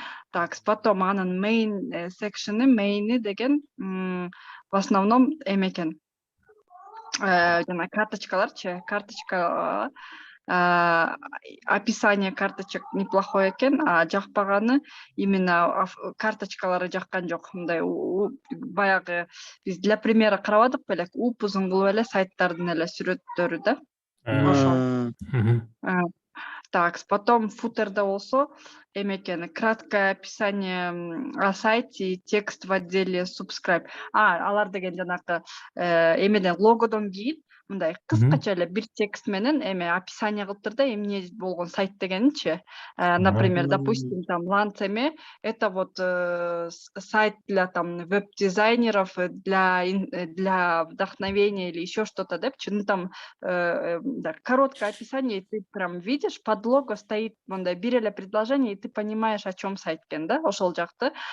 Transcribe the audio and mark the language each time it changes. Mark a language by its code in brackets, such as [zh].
[ky] Так, потом анын main section'ы, main'i деген [ru] в основном [ky] экен. Жана карточкаларчы, карточка [ru] описание карточек неплохой [ky] экен, а жакпаганы именно карточкалары жаккан жок. Мындай баягы биз [ru] для примера [ky] карабадык белек, упузун кылып эле сайттардын эле сүрөттөрү да. Ошол. [ru] Так, потом [ky] футерда болсо экен, [ru] краткое описание о сайте и текст в отделе subscribe. [ky] Алар деген жанакы эмеден логодон кийин мындай кыскача эле бир текст менен описание кылыптыр да, эмне болгон сайт дегенинчи. [ru] Например, допустим, там ланцеме, это вот сайт для там веб-дизайнеров, для вдохновения или еще что-то, да, там короткое описание, и ты прям видишь, под лого стоит [ky] мындай бир эле предложение, [ru] и ты понимаешь, о чем сайт [ky] экен да, ошол жакты.